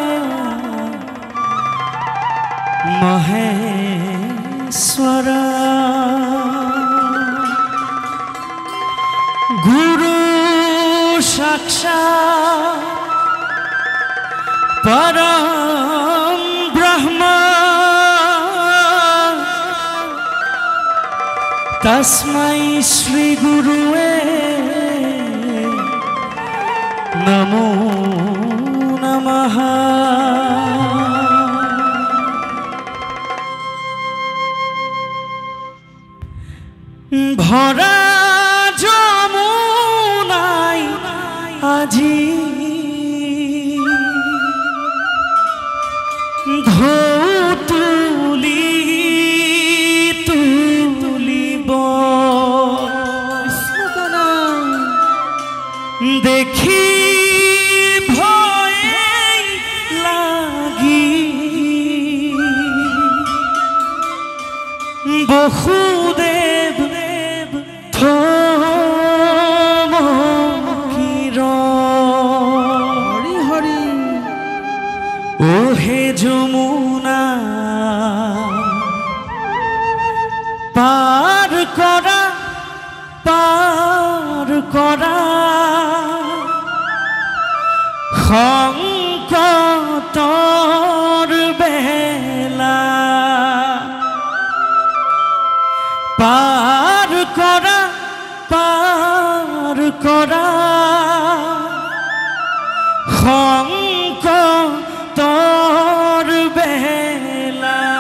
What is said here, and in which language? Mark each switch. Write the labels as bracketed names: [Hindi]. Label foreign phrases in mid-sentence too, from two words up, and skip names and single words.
[Sanskrit] महेश्वरा गुरु साक्षात् परम ब्रह्म तस्मै श्री गुरुवे नमो नमः। [Assamese] भरा যমুনায় আজি ধৌতুলি তুলিব দেখি ভয়ে লাগি বসুদেৱ হৰি হৰি ও হে যমুনা পার করা সংকটৰ বেলা পার করা সংকটৰ বেলা।